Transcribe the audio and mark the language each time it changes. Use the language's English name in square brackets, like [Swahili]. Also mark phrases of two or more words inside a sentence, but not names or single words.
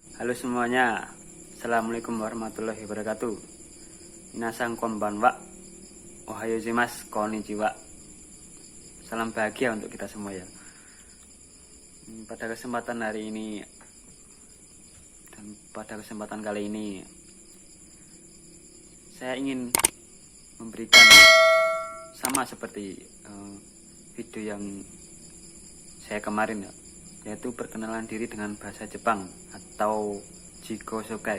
[Indonesian] Halo semuanya, [Arabic] السلام عليكم ورحمة الله وبركاته. [Japanese] 皆さん こんばんは、おはようございます、こんにちは. [Indonesian] Salam bahagia untuk kita semua ya. Pada kesempatan hari ini dan pada kesempatan kali ini, saya ingin memberikan sama seperti video yang saya kemarin ya, yaitu perkenalan diri dengan bahasa Jepang atau Jiko Sokai.